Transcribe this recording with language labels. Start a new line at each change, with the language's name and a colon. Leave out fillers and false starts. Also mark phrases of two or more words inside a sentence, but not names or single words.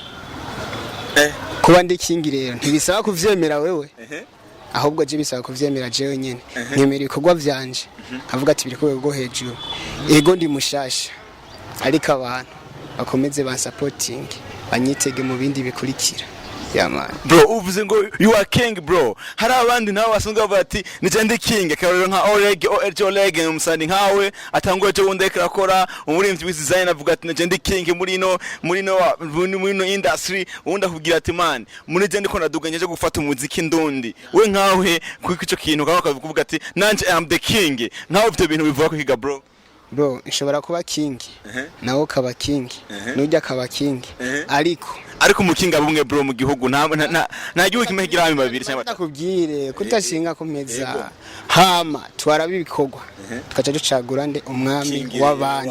Rundi: Kuba ndi king rero ntibisaba kuvyemera wewe ahubwo je bisaba kuvyemera jewe nyene nyemera ibikorwa vyanje avuga ati biri ku rwego rwo hejuru ego ndi mushasha ariko abantu bakomeze ba supporting banyitege mu bindi bikurikira.
English: Yeah man. Bro
Rundi: uvuze ngo
English: you are king bro,
Rundi: hari abandi nawe basanzwe bati nije ndi king akarero nka Areke umusani nkawe atanguye cyo wundi akora umurimvyi w'design avuga ati nije ndi king muri no industry wundi akubwira ati man muri je ndiko naduganye je gufata umuziki ndundi we nkawe kuko ico kintu kavuga ati nanje
English: I am the king
Rundi: nkawe ivyo bintu bivuga ko higa bro. Bro ishobora kuba king nawo kaba king nujya kaba king ariko umukinga bumwe bro mu gihugu nta gihugu kimwe kigira abami babiri cyangwa nakubwire kutashinga kumeza hama twarabibikorwa tukaca ducagura nde umwami w'abandi.